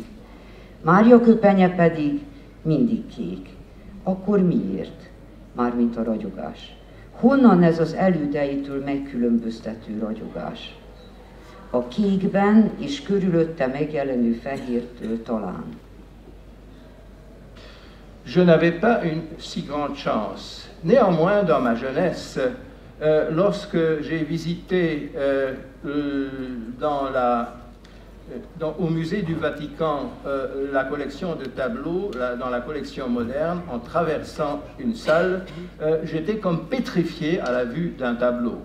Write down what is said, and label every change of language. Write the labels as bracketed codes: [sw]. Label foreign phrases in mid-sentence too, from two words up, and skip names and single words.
[hu] Mária köpenye pedig mindig kék. Akkor miért? Mármint a ragyogás. Honnan ez az elődeitől megkülönböztető ragyogás? A kékben és körülötte megjelenő fehértől talán. [fr] Je n'avais pas une si grande chance. Néanmoins, dans ma jeunesse, lorsque j'ai visité au musée du Vatican la collection de tableaux, dans la collection moderne, en traversant une salle, j'étais comme pétrifié à la vue d'un tableau.